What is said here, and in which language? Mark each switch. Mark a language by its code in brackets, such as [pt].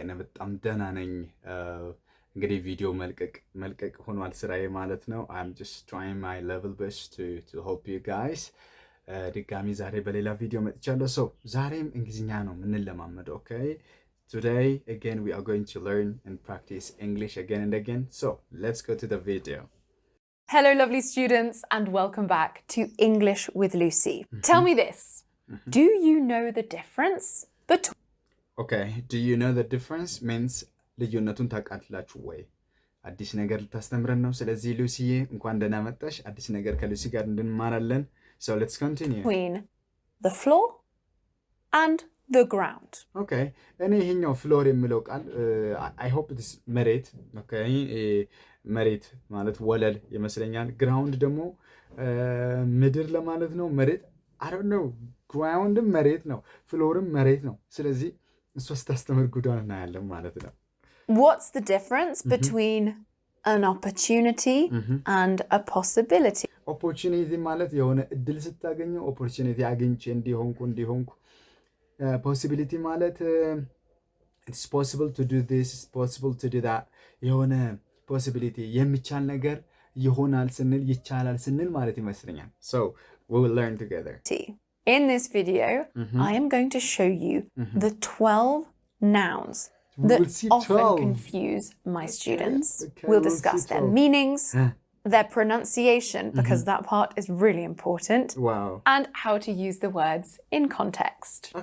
[am] እኔ በጣም ደህና ነኝ። እንግዲህ ቪዲዮ መልቀቅ ሆኗል ስራዬ ማለት ነው። [en] I'm just trying my level best to help you guys. [am] ድጋሚ ዛሬ በሌላ ቪዲዮ መጥቻለሁ። So ዛሬም እንግሊዝኛ ነው የምንለማመደው። Okay? [en] Today again we are going to learn and practice English again and again. So let's go to the video. Hello lovely students and welcome back to English with Lucy. Tell me this. Do you know the difference between Okay, do you know the difference means [am] ልዩነቱን ታውቃላችሁ ወይ? አዲስ ነገር ልታስተምረን ነው። ስለዚህ ሉሲዬ እንኳን ደህና መጣሽ። አዲስ ነገር ከሉሲ ጋር እንማራለን። [en] So let's continue. the floor and the ground? [am] Okay, እኔ ይሄኛው ፍሎር የሚለው ቃል [en] I hope it's [am] መሬት። Okay, መሬት ማለት ወለል ይመስለኛል። ግራውንድ ደግሞ ምድር ለማለት ነው። መሬት [en] I don't know. [am] ግራውንድም መሬት ነው፣ ፍሎርም መሬት ነው። ስለዚህ እሷ ስታስተምር ጉዳን እናያለን ማለት ነው። [en] What's the difference between an opportunity and a possibility? [am] ኦፖርቹኒቲ ማለት የሆነ እድል ስታገኘው ኦፖርቹኒቲ አግኝቼ እንዲሆንኩ ፖሲቢሊቲ ማለት [en] it's possible to do this, it's possible to do that። [am] የሆነ ፖሲቢሊቲ የሚቻል ነገር ይሆናል ስንል ይቻላል ስንል ማለት ይመስለኛል። [en] So we will learn together. In this video, I am going to show you the 12 nouns that often confuse my students. We'll discuss their meanings, their pronunciation, because that part is really important, and how to use the words in context.